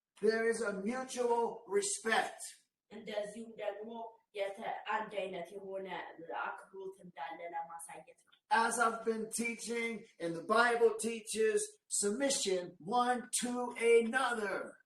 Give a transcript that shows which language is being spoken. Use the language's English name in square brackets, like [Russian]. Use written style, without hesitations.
[English] There is a mutual respect. [Amharic] እንደዚሁም ደግሞ አንድ አይነት የሆነ አክብሮት እንዳለ ለማሳየት ነው [English] As I've been teaching, and the Bible teaches submission one to another.